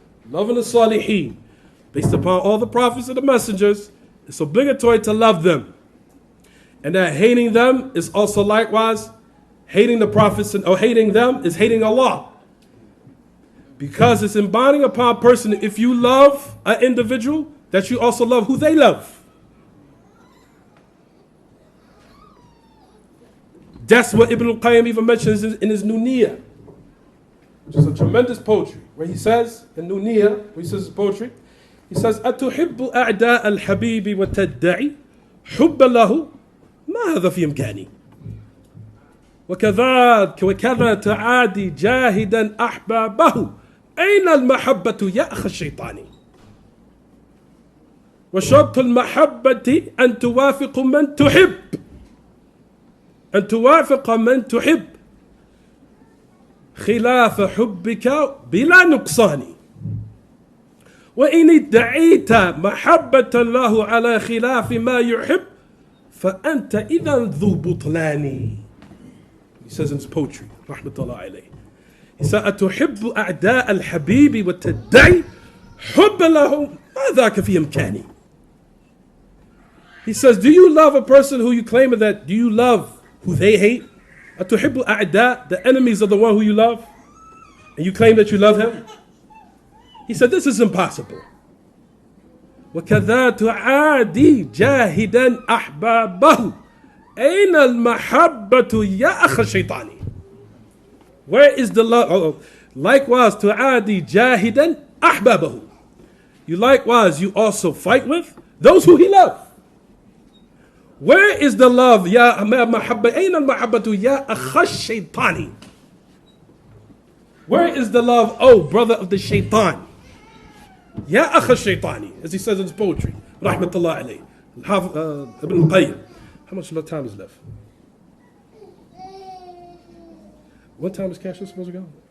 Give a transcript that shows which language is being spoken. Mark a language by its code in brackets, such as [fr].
[en] Loving the Salihin, based upon all the prophets and the messengers, it's obligatory to love them. And that hating them is also likewise hating the prophets or hating them is hating Allah. Because it's embodying upon a person, if you love an individual, that you also love who they love. That's what Ibn al-Qayyim even mentions in his Nuniyah, which is a tremendous poetry, where he says, in Nuniyah, where he says his poetry, he says, [ar] أتحب أعداء الحبيب وتدعي حب له ما هذا في إمكاني وكذا تعادي جاهدا أحبابه أين المحبة يا أخ الشيطان وشرط المحبة أن توافق من تحب أن توافق من تحب خلاف حبك بلا نقصان وإن ادعيت محبة الله على خلاف ما يحب فأنت إذا ذو بطلان. [en] He says in his poetry, rahmatullah alayhi. He said, [ar] أتحب أعداء الحبيب وتدعي حب له ما ذاك في إمكاني. [en] He says, do you love a person who you claim that, do you love who they hate? [ar] أتحب أعداء, [en] the enemies of the one who you love, and you claim that you love him? He said, this is impossible. [ar] وكذا تعادي جاهدا أحبابه أين المحبة يا أخ الشيطان. [en] Where is the love? Likewise, [ar] تعادي جاهدا أحبابه. [en] You likewise, you also fight with those who he loves. Where is the love? [ar] يا محبة أين المحبة يا أخ الشيطان. [en] Where is the love, oh brother of the shaitan? [ar] يا أخ الشيطان, [en] as he says in his poetry, rahmatullah alayhi. Ibn al-Qayyim. How much time is left? What time is Cassius supposed to go?